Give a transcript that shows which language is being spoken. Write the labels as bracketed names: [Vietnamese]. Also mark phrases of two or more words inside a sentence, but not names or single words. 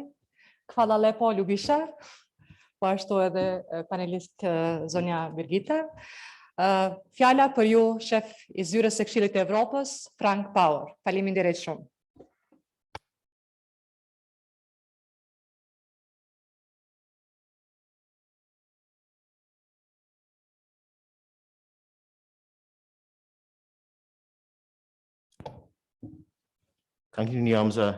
[Serbian] Hvala lepo [Albanian] Ljubisha, po ashtu edhe panelist zonja Birgita. Fjala për ju, shef i zyrës së Këshillit të Evropës, Frank Power. Faleminderit shumë. [English] Thank you, Nyamza.